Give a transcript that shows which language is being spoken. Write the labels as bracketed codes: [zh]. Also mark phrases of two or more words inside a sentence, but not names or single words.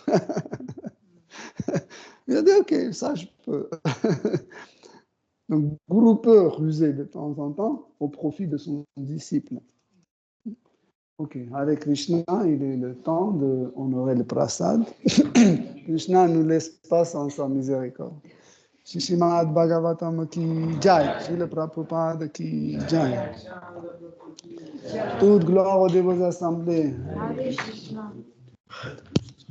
[fr] Il a dit, ok, ça je peux. Donc, Guru peut ruser de temps en temps au profit de son disciple. Ok, avec Krishna, il est le temps d'honorer le prasad. Krishna ne nous laisse pas sans sa miséricorde. [hi] श्रीमद् भागवतम् की जय, श्रील प्रभुपाद की जय. [fr] Toute gloire aux dévots assemblés. Hare Krishna.